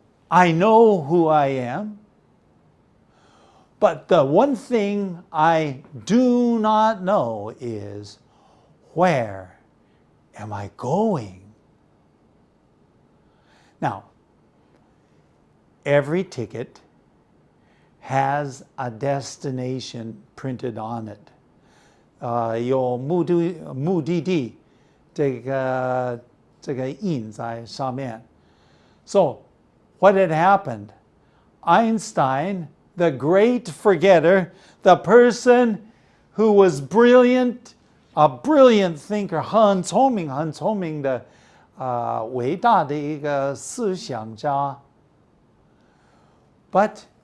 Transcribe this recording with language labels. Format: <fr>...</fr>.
<en>I know who I am, but the one thing I do not know is where am I going? Now, every ticket has a destination printed on it.</en> <zh>有目的地这个印在上面。</zh> <en>So, what had happened? Einstein, the great forgetter, the person who was brilliant, a brilliant thinker,</en> <zh>很聪明的伟大的一个思想家。</zh> <en>But</en>